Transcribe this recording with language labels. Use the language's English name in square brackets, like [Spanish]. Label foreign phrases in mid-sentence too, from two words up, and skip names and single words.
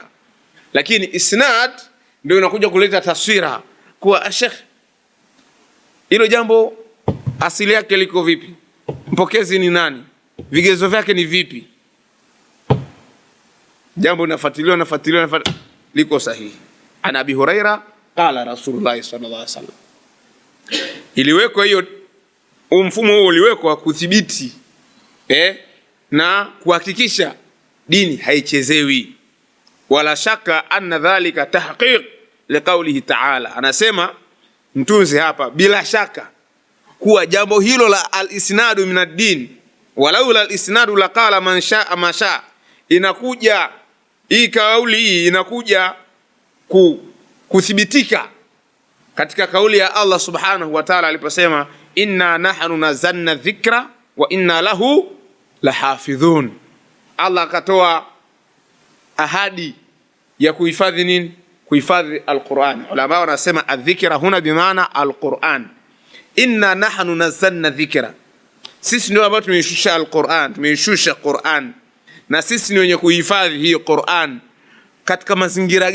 [Swahili] Lakini isnad ndio inakuja kuleta taswira kwa Sheikh, hilo jambo asili yake liko vipi? Mpokezi ni nani? Vigezo vyake ni vipi? Jambo nafuatiliwa liko sahihi. [Arabic] عن أبي هريرة قال رسول الله صلى الله عليه وسلم. [Swahili] Iliwekwa hiyo, mfumo huo uliwekwa kudhibiti na kuhakikisha dini haichezewi. [Arabic] ولا شك أن ذلك تحقيق لقوله تعالى. [Swahili] Anasema mtunzi hapa, bila shaka kuwa jambo hilo la [Arabic] الإسناد من الدين، ولولا الإسناد لقال من شاء ما شاء, [Swahili] inakuja hii kauli hii inakuja kuthibitika katika kauli ya Allah [Arabic] سبحانه وتعالى [Swahili] aliposema [Arabic] إنا نحن نزلنا ذكرا وإنا له لحافظون. [Swahili] Allah akatoa ahadi ya kuhifadhi nini? Kuhifadhi al-Qur'an. Ulama wanasema [Arabic] الذكرى هنا بمعنى القرآن. إنا نحن نزلنا ذكرا, [Swahili] sisi ndio ambao tumeishusha al-Qur'an, tumeishusha Qur'an, na sisi ni wenye kuhifadhi hii Qur'an.